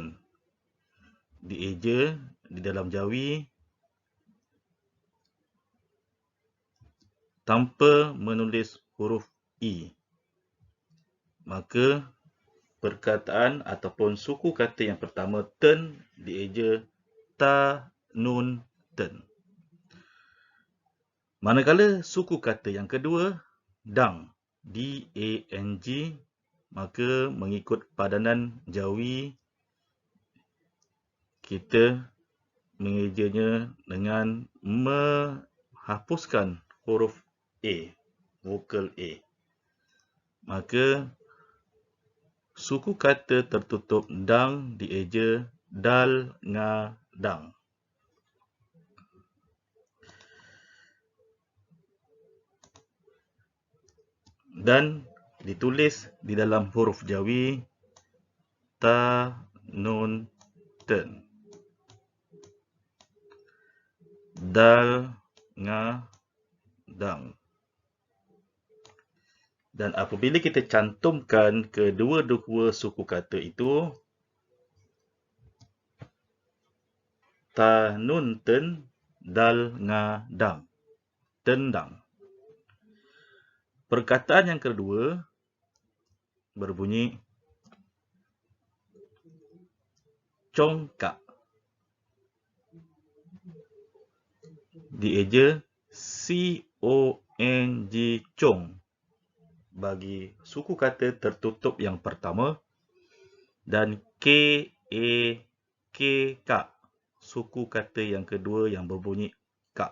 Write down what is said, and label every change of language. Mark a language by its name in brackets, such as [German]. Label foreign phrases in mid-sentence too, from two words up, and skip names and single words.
[Malay] Dieja di dalam Jawi tanpa menulis huruf I. Maka perkataan ataupun suku kata yang pertama ten dieja ta nun ten. Manakala suku kata yang kedua dang, D-A-N-G, maka mengikut padanan Jawi kita mengejanya dengan menghapuskan huruf A, vokal A. Maka suku kata tertutup dang dieja dal nga dang. Dan ditulis di dalam huruf Jawi ta nun ten. Dal nga dang. Dan apabila kita cantumkan kedua-dua suku kata itu, ta nun ten dal nga dang. Tendang. Perkataan yang kedua berbunyi congkak. Dieja C-O-N-G, cong, bagi suku kata tertutup yang pertama, dan K-A-K-K, suku kata yang kedua yang berbunyi kak.